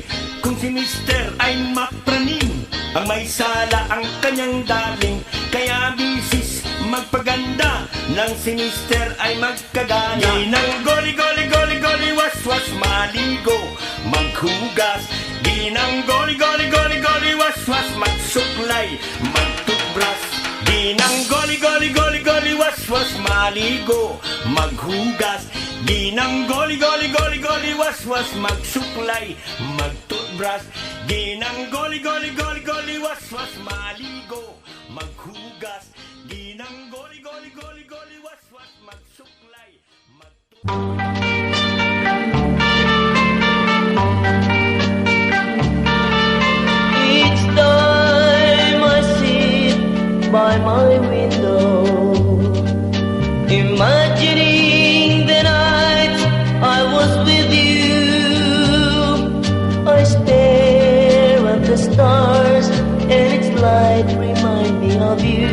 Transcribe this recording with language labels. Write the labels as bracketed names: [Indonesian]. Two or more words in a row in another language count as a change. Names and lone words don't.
[Filipino] Kung si Mister ay mapraning, ang may sala ang kanyang daling. Kaya misis magpaganda, nang si Mister ay magkagana. Ginang goli, goli, goli, goli, was, was, maligo, maghugas. Ginang goli, goli, goli, goli, was, was, magsuklay, magtoothbrush. Ginang goli, goli, goli, goli, was, was, maligo, maghugas. Ginang goli, goli, goli, goli, was, was, magsuklay, magtoothbrush. Ginang goli, goli, goli, goli, was, was, maligo, maghugas. Ginang goli, goli, goli, goli, was, was, magsuklay, magtoothbrush. [English] Each time I sit by my window, imagining the night I was with you, I stare at the stars and its light remind me of you.